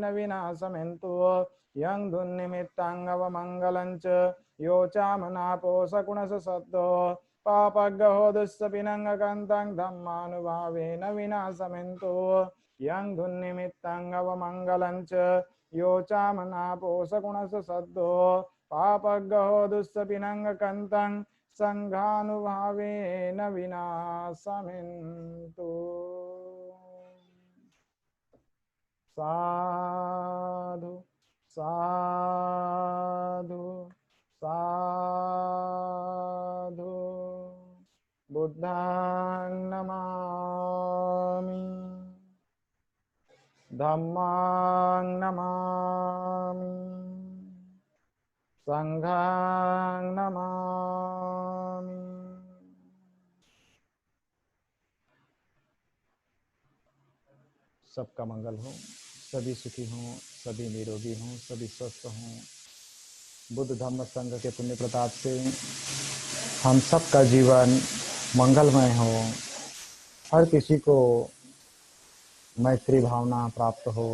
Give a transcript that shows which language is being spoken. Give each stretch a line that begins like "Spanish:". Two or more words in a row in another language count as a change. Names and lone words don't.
Pali: विनाशमेन्तु यं दुर्निमित्तं अवमङ्गलं च यो चामनापो सगुणसु सद्दो पापगहो दुःसपिनङ्गकन्तं धम्मानुभावेन विनाशमेन्तु यं दुर्निमित्तं अवमङ्गलं च यो चामनापो सगुणसु सद्दो पापगहो दुःसपिनङ्गकन्तं संघानुभावेन विनाशमेन्तु साधु साधु साधु बुद्धं नमामि धम्मं नमामि संघं नमामि।
Hindi: सबका मंगल हो, सभी सुखी हों, सभी निरोगी हों, सभी स्वस्थ हों। बुद्ध धम्म संघ के पुण्य प्रताप से हम सबका जीवन मंगलमय हो, हर किसी को मैत्री भावना प्राप्त हो।